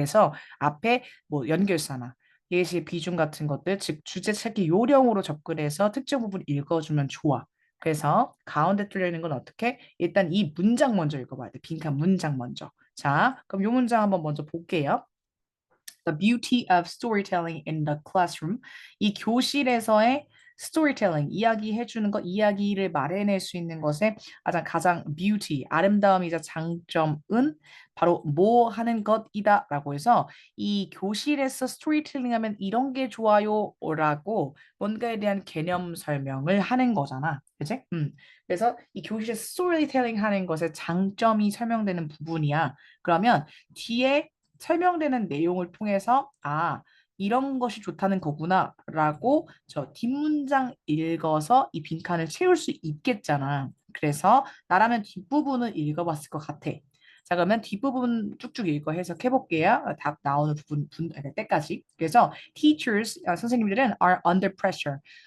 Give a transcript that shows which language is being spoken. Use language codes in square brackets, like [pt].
[ko] 그래서 앞에 뭐 연결사나 예시, 비중 같은 것들, 즉 주제 찾기 요령으로 접근해서 특정 부분 읽어주면 좋아. 그래서 가운데 뚫려 있는 건 어떻게? 일단 이 문장 먼저 읽어봐야 돼. 빈칸 문장 먼저. 자, 그럼 이 문장 한번 먼저 볼게요. [en] The beauty of storytelling in the classroom. [ko] 이 교실에서의 storytelling, 이야기해주는 것, 이야기를 말해낼 수 있는 것의 가장 beauty, 아름다움이자 장점은 바로 뭐 하는 것이다라고 해서 이 교실에서 스토리텔링 하면 이런 게 좋아요라고 뭔가에 대한 개념 설명을 하는 거잖아. 그치? 그래서 이 교실에서 스토리텔링 하는 것의 장점이 설명되는 부분이야. 그러면 뒤에 설명되는 내용을 통해서 이런 것이 좋다는 거구나라고 저 뒷문장 읽어서 이 빈칸을 채울 수 있겠잖아. 그래서 나라면 뒷부분을 읽어봤을 것 같아. 자, 그러면 뒷부분 쭉쭉 읽어 해석해 볼게요. 답 나오는 때까지. 그래서 teachers, 선생님들은 [en] are under pressure.